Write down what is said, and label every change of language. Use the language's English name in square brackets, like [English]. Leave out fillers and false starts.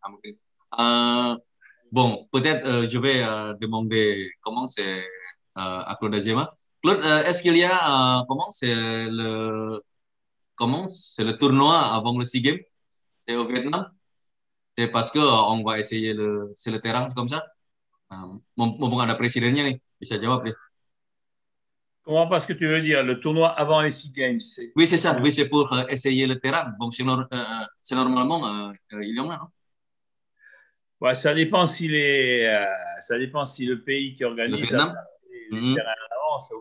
[Indonesian] Mungkin [French] bon, peut-être je vais demander comment c'est à Claude Azema. Claude, est-ce qu'il y a comment c'est le tournoi avant le SEA Games? C'est au Vietnam? C'est parce que on va essayer c'est le terrain comme ça. [Indonesian] Mumpung ada presidennya nih, bisa jawab deh. [French] Comment pas ce que tu veux dire, le tournoi avant les SEA Games? Oui, c'est ça. Oui, c'est pour essayer le terrain. Bon, c'est normalement il y en a, non? Ouais, ça dépend si le pays qui organise les terrains à l'avance.